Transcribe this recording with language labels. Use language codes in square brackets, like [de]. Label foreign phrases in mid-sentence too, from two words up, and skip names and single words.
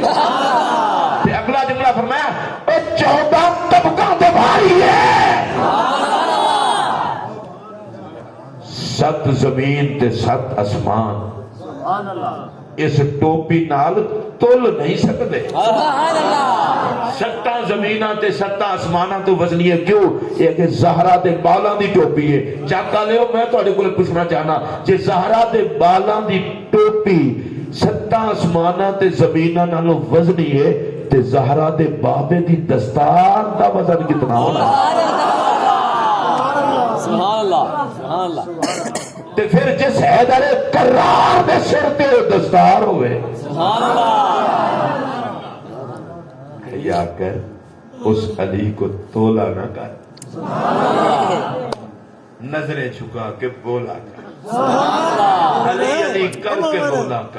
[pa] اگلا جملہ فرمایا 14 طبقہ دے بھائی ہے، 7 زمین تے 7 اسمان، اس ٹوپی نال تل نہیں سکتے۔ 7 زمیناں تے 7 اسماناں تو وزنی ہے، کیوں؟ یہ کہ زہرا دے بالاں دی ٹوپی ہے۔ چاکا لیو میں تھوڑے کو پوچھنا چاہنا، جے زہرا دے بالاں دی ٹوپی 7 اسماناں تے زمیناں نالوں وزنی ہے تے زہرا دے بابے دی دستار دا وزن کتنا ہونا ہے؟ [ar] سبحان اللہ، سبحان اللہ۔ [pa] تے پھر جس حیدر کرار دے سر تے دستار ہوئے، [ar] سبحان اللہ، [ur] یا کر اس علی کو تولا نہ کر، نظریں چھکا کے بولا کر، علی علی کر کے بولا کر۔